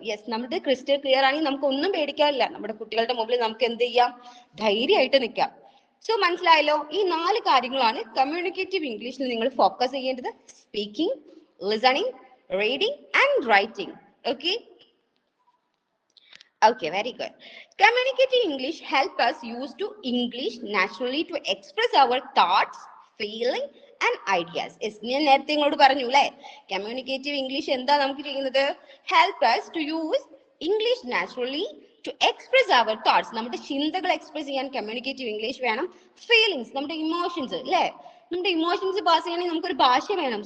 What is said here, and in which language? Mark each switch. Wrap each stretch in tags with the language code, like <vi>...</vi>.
<ml>Yes, നമ്മുടെ crystal clear ആണെങ്കിൽ നമുക്ക് ഒന്നും പേടിക്കാനില്ല. നമ്മുടെ കുട്ടികളുടെ മുമ്പിൽ നമുക്ക് എന്ത് ചെയ്യാം, ധൈര്യമായിട്ട് നിൽക്കാം. സോ മനസ്സിലായല്ലോ, ഈ 4 കാര്യങ്ങളാണ് കമ്മ്യൂണിക്കേറ്റീവ് ഇംഗ്ലീഷിൽ നിങ്ങൾ ഫോക്കസ് ചെയ്യേണ്ടത്: speaking, listening, reading and writing.</ml> <en>Okay, very good. Communicative English help us use to English naturally to express our thoughts, feeling and ideas.</en> <ml>ഞാൻ നേരത്തെ ഇങ്ങോട്ട് പറഞ്ഞു അല്ലേ, കമ്മ്യൂണിക്കേറ്റീവ് ഇംഗ്ലീഷ് എന്താ നമുക്ക് ചെയ്യുന്നത്,</ml> <en>help us to use English naturally to express our thoughts.</en> <ml>നമ്മുടെ ചിന്തകൾ എക്സ്പ്രസ് ചെയ്യാൻ കമ്മ്യൂണിക്കേറ്റീവ് ഇംഗ്ലീഷ് വേണം. ഫീലിങ്സ്, നമ്മുടെ ഇമോഷൻസ് അല്ലേ, നമ്മുടെ ഇമോഷൻസ് പാസ് ചെയ്യണമെങ്കിൽ നമുക്കൊരു ഭാഷ വേണം.</ml>